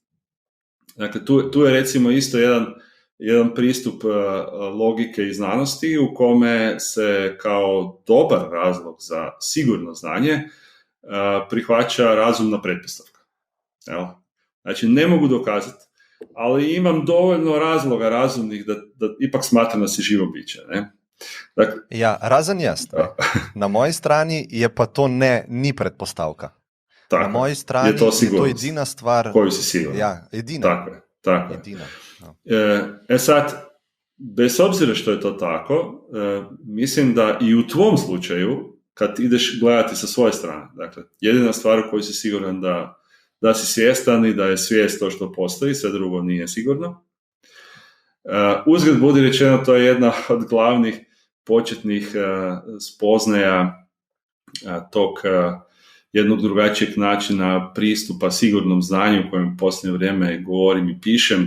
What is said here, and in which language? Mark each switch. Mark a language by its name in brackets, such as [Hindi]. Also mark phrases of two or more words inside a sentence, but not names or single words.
[Croatian] Dakle, tu je recimo isto jedan pristup logike i znanosti u kome se kao dobar razlog za sigurno znanje prihvaća razumna pretpostavka. Znači, ne mogu dokazati, ali imam dovoljno razloga razumnih da ipak smatram da si živo biće. Ne? Dakle, [Slovenian] razen jaz. Na moji strani je pa to ni pretpostavka. Tako, na moji strani je to edina stvar, [Croatian] koju si siguran. [Slovenian] Ja, edina. Tako je. Edina. No. [Croatian] Sad, bez obzira što je to tako, mislim da i u tvom slučaju, kad ideš gledati sa svoje strane. Dakle, jedina stvar u kojoj si siguran da si svjestan i da je svijest to što postoji, sve drugo nije sigurno. Uzgled budi rečeno, to je jedna od glavnih početnih spoznaja tog jednog drugačijeg načina pristupa sigurnom znanju o kojem u posljednje vrijeme govorim i pišem.